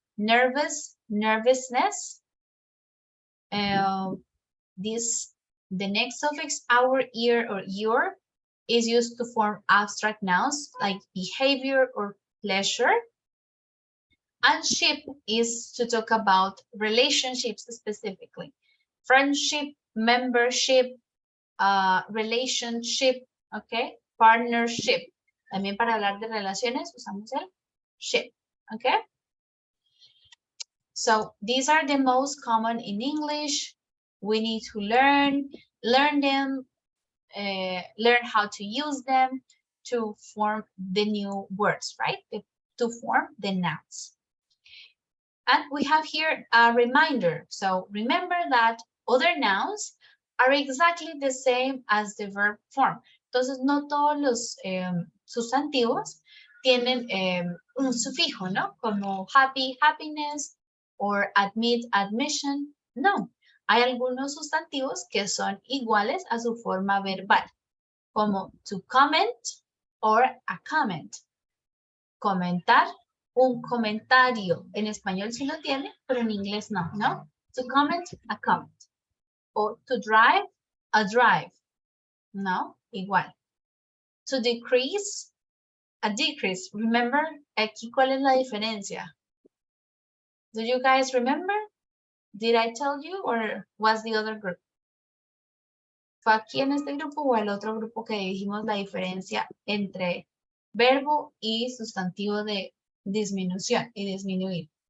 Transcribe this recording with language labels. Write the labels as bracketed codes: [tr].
[en] Nervous, nervousness. The next suffix, our, ear, or your, is used to form abstract nouns like behavior or pleasure. And ship is to talk about relationships specifically. Friendship, membership, relationship, okay, partnership. [es] También para hablar de relaciones usamos el ship, okay. [en] So these are the most common in English. We need to learn them, learn how to use them to form the new words, right? To form the nouns. And we have here a reminder. So remember that other nouns are exactly the same as the verb form. [es] Entonces, no todos los sustantivos tienen un sufijo, ¿no? Como [en] happy, happiness, or admit, admission. [es] No, hay algunos sustantivos que son iguales a su forma verbal, como [en] to comment or a comment. [es] Comentar, un comentario. En español sí lo tiene, pero en inglés no, ¿no? [en] To comment, a comment. [es] O [en] to drive, a drive. [es] No, igual. [en] To decrease, A decrease. Remember, [es] aquí cuál es la diferencia? [en] Do you guys remember? Did I tell you or was the other group? [es] ¿Fue aquí en este grupo o el otro grupo que dijimos la diferencia entre verbo y sustantivo de disminución y disminuir?